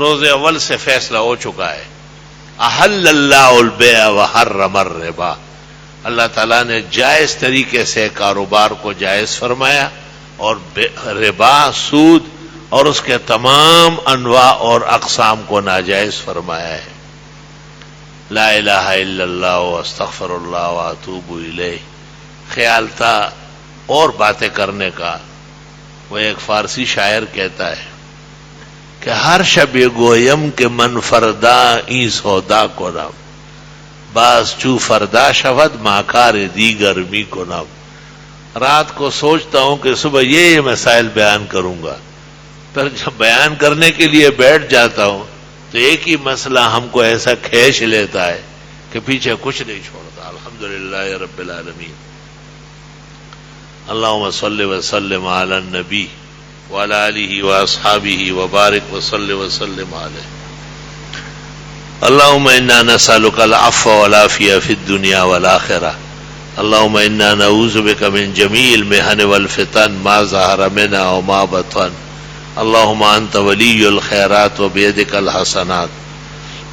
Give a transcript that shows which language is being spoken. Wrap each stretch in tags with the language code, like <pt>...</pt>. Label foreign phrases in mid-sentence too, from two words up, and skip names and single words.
<ur>روز اول سے فیصلہ ہو چکا ہے،</ur> <ar>احل اللہ البیع وحرم الربا،</ar> <ur>اللہ تعالیٰ نے جائز طریقے سے کاروبار کو جائز فرمایا، اور ربا، سود اور اس کے تمام انواع اور اقسام کو ناجائز فرمایا ہے۔</ur> <ar>لا الہ الا اللہ واستغفر اللہ واتوب الیہ،</ar> <ur>خیال تھا اور باتیں کرنے کا۔ وہ ایک فارسی شاعر کہتا ہے کہ</ur> <fa>ہر شب گویم کہ من فردا این سودا کنم، باز چو فردا شود ماکار دیگر می کنم۔</fa> <ur>رات کو سوچتا ہوں کہ صبح یہ مسائل بیان کروں گا، پھر جب بیان کرنے کے لیے بیٹھ جاتا ہوں تو ایک ہی مسئلہ ہم کو ایسا کھینچ لیتا ہے کہ پیچھے کچھ نہیں چھوڑتا۔</ur> <ar>الحمدللہ رب العالمین۔ اللہم صلی وسلم علی النبی وعلی آلہ واصحابہ وبارک وصلی وسلم علیہ۔ اللہم انا نسألک العفو والعافیہ فی الدنیا والآخرہ۔ اللہم انا نعوذ بک من جمیع المحن والفتن ما ظہر منها وما بطن۔ اللہم انت ولی الخیرات وبیدک الحسنات۔</ar>